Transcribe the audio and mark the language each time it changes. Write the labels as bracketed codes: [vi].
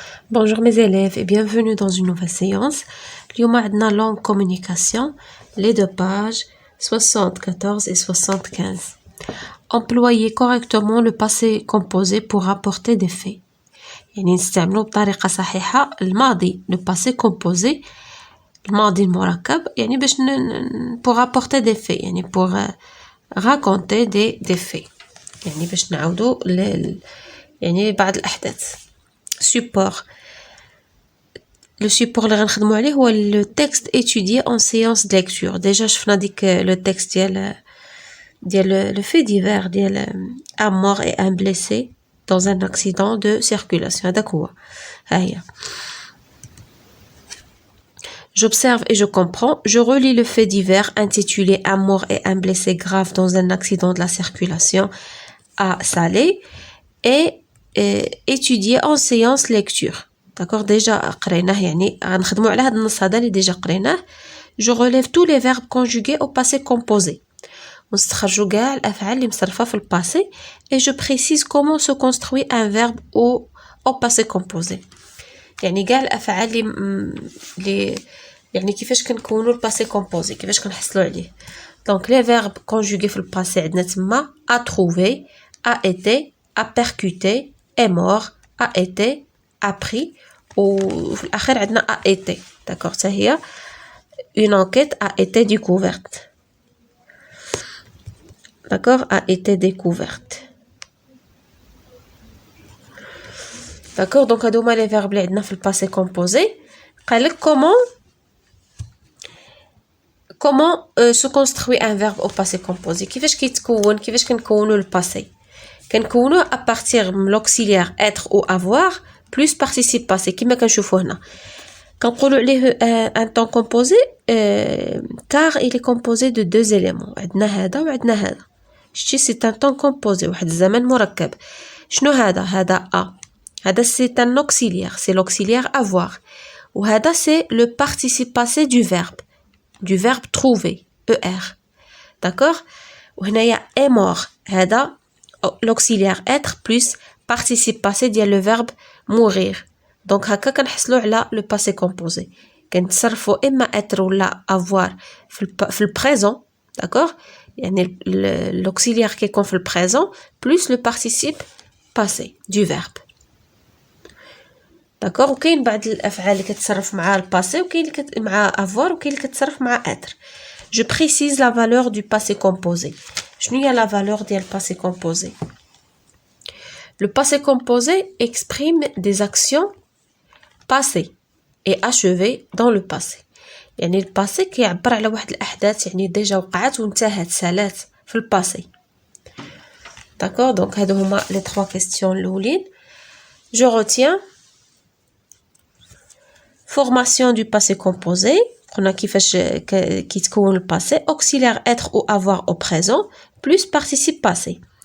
[fr] Bonjour mes élèves et bienvenue dans une nouvelle séance. [ar] اليوم عندنا [fr] langue communication, les deux pages 74 et 75. Employez correctement le passé composé pour rapporter des faits. [ar] يعني نستعملوا بطريقة صحيحة الماضي [fr] le passé composé [ar] الماضي المركب يعني باش [fr] pour rapporter des faits [ar] يعني [fr] pour raconter des faits [ar] يعني باش نعاودوا يعني بعض الأحداث. [fr] Support. Le support [ar] اللي غنخدموا عليه هو [fr] le texte étudié en séance de lecture. Déjà [ar] شفنا ديك [fr] le texte ديال le fait divers ديال un mort et un blessé dans un accident de circulation. [ar] هذاك هو. ها هي. [fr] J'observe et je comprends. Je relis le fait divers intitulé un mort et un blessé grave dans un accident de la circulation à Salé et étudié en séance lecture. [ar] D'accord, déjà قريناه يعني غنخدموا على هذا النص هذا اللي ديجا قريناه. [fr] Je relève tous les verbes conjugués au passé composé. [ar] ونستخرجوا كاع الافعال اللي مصرفه في الباسي [fr] et je précise comment se construit un verbe au passé composé. [ar] يعني كاع الافعال اللي يعني كيفاش كنكونوا الباسي كومبوزي كيفاش كنحصلوا عليه. [fr] Donc les verbes conjugués [ar] في الباسي عندنا تما [fr] a trouvé, a été, a percuté, est mort, a été, a pris [ar] وفي الأخير عندنا [fr] a été. D'accord, ça هي une enquête a été découverte. D'accord, a été découverte. D'accord, donc [ar] هادو هما [fr] les verbes [ar] اللي عندنا في الباسي [fr] composé. قالك comment se construit un verbe au passé composé. [ar] كيفاش كيتكون كيفاش كنكونوا الباسي كنكونوا [fr] à partir من l'auxiliaire être ou avoir plus participe passé [ar] كما كنشوفوا هنا كنقولوا عليه [fr] un temps composé car il est composé de deux éléments. [ar] عندنا هذا وعندنا هذا. [fr] شتي c'est un temps composé [ar] واحد الزمن مركب. شنو هذا [fr] a هذا c'est un auxiliaire c'est l'auxiliaire avoir وهذا c'est le participe passé du verbe trouver er. D'accord, وهنايا est mort هذا l'auxiliaire être plus participe passé ديال le verbe mourir. Donc [ar] هكا كنحصلوا على [fr] le passé composé. [ar] كنتصرفوا اما [fr] être ولا avoir في le présent. D'accord, يعني l'auxiliaire كيكون في le présent plus le participe passé du verbe. [ar] D'accord, وكاين بعض الافعال اللي كتصرف مع الباسي وكاين اللي مع avoir وكاين اللي كتصرف مع être. [fr] Je précise la valeur du passé composé. [ar] شنو هي [fr] la valeur ديال passé composé? Le passé composé exprime des actions passées et achevées dans le passé. [ar] يعني الباسي كيعبر على واحد الأحداث يعني ديجا وقعت وانتهت سالات في الباسي. [fr] D'accord, donc [ar] هادو هما [fr] les trois questions الأولين. Je retiens formation du passé composé. [ar] قلنا كيفاش كيتكون الباسي [fr] auxiliaire être ou avoir au présent plus participe passé.